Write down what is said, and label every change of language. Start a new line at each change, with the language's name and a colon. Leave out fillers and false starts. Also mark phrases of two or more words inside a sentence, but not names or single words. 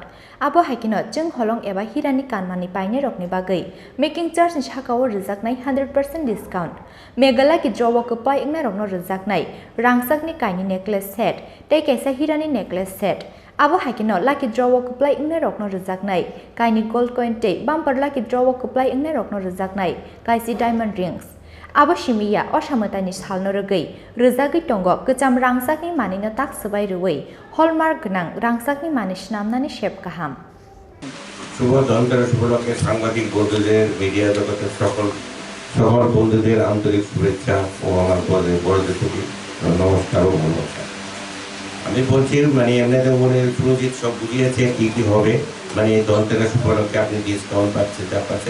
Kok Borok: Abo haikino jeng holong eba hirani kanmani paine rokni bagai
English: making charge
Kok Borok: ni sakao rijaknai 100% discount. Megala ki jowo kupai ingna rokno rijaknai rangjakni kaini
English: necklace set
Kok Borok: tei kaisa hirani
English: necklace set.
Kok Borok: Abo haikino
English: lucky draw
Kok Borok: kuplai ingne rokno rijaknai kaini
English: gold coin
Kok Borok: tei
English: bumper lucky draw
Kok Borok: kuplai ingne rokno rijaknai kaisi
English: diamond rings.
Kok Borok: Abo shimiya osamatani salno rugwi rijagui tongo kecham rangjakni manino tak subai ruwi hallmark gnang rangjakni mani snamnani shep kaham.
Bangla: শুভ ধনতেরাস উপলক্ষে সাংবাদিক বন্ধুদের মিডিয়া জগতের সকল বন্ধুদের আন্তরিক শুভেচ্ছা ও আমার বড়দের প্রতি নমস্কার ও ভালোবাসা। আমি বলছি মানে এমনিতে বলে সুরজিৎ সব বুঝিয়েছে কি হবে মানে ধনতেরাস উপলক্ষে আপনি ডিসকাউন্ট পাচ্ছেন যা পাচ্ছেন।